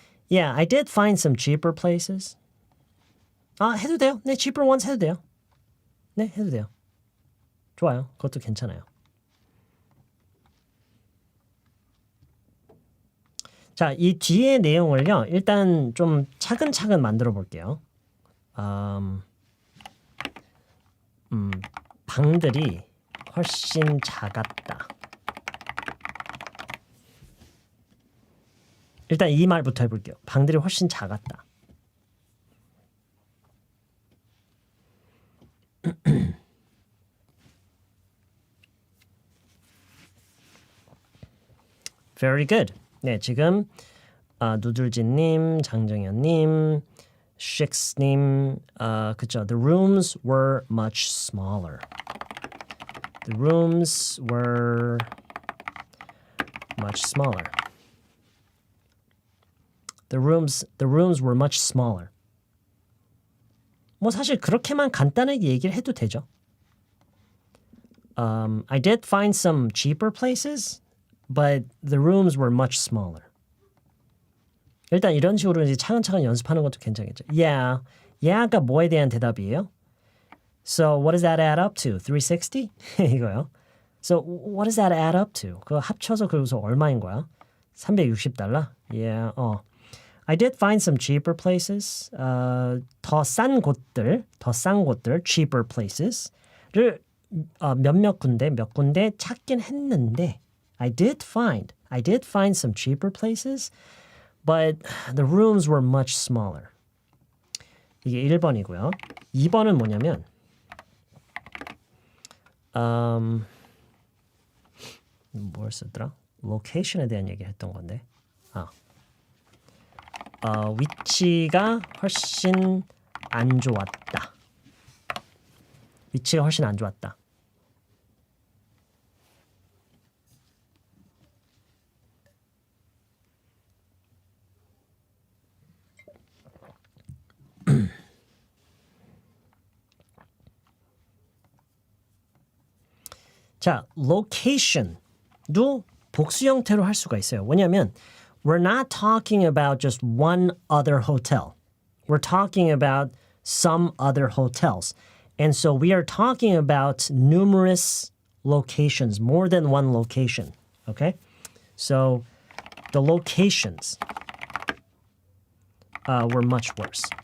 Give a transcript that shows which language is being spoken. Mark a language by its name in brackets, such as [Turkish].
[English] Yeah, I did find some cheaper places. [Korean] 해도 돼요. 네, [English] cheaper ones [Korean] 해도 돼요. 네, 해도 돼요. 좋아요. 그것도 괜찮아요. 자, 이 뒤에 내용을요. 일단 좀 차근차근 만들어 볼게요. 방들이 훨씬 작았다. 일단 이 말부터 해볼게요. 방들이 훨씬 작았다. [English] Very good. [Korean] 네, 지금 누들지님, 장정현님, 식스님, 그쵸? [English] The rooms were much smaller. The rooms were much smaller. The rooms were much smaller. [Korean] 뭐 사실 그렇게만 간단하게 얘기를 해도 되죠. [English] I did find some cheaper places, but the rooms were much smaller. [Korean] 일단 이런 식으로 이제 차근차근 연습하는 것도 괜찮겠죠. [English] Yeah. [Korean] Yeah가 뭐에 대한 대답이에요? [English] So what does that add up to? [Korean] 360? 이거요. [English] So what does that add up to? [Korean] 그거 합쳐서 그래서 얼마인 거야? [English] $360? Yeah. I did find some cheaper places. [Korean] 더 싼 곳들, [English] cheaper places [Korean] 를 몇몇 군데 몇 군데 찾긴 했는데 [English] I did find some cheaper places, but the rooms were much smaller. [Korean] 이게 1번이고요. 2번은 뭐냐면 뭘 쓰더라? 로케이션에 대한 얘기를 했던 건데 위치가 훨씬 안 좋았다. 위치가 훨씬 안 좋았다. 자, location도 복수 형태로 할 수가 있어요. 왜냐하면 [English] we're not talking about just one other hotel. We're talking about some other hotels. And so we are talking about numerous locations, more than one location. Okay? So the locations were much worse.